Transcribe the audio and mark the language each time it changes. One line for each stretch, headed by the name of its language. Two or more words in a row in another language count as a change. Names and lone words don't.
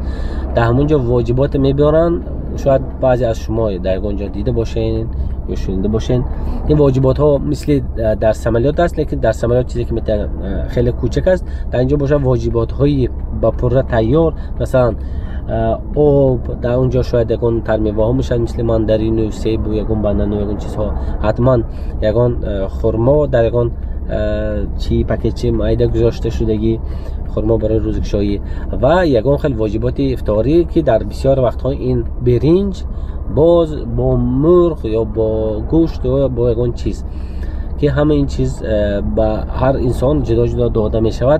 Tajik: дар ҳамон ҷо воҷибот мебиёранд. шояд баъзе аз шумо дар ягон ҷо дида бошен ё шунида бошен. ин воҷиботҳо мисли дар самолёт аст, лекин дар самолёт чизе ки хеле кӯчак аст. дар инҷо бошад воҷиботҳои ба пурра тайёр.
Persian: масалан آب در اونجا شاید یکون ترمیوه ها میشن مثل ماندارین و سیب و یکون بنان و یکون چیزها حتما یکون خرما در یکون چی پکیجی مایده گذاشته شدگی خرما برای روزگشایی و یکون خیلی واجبات افطاری که در بسیار وقتها این برنج باز با مرغ یا با گوشت یا با یکون چیز که همه این چیز با هر انسان جدا جدا داده می شود.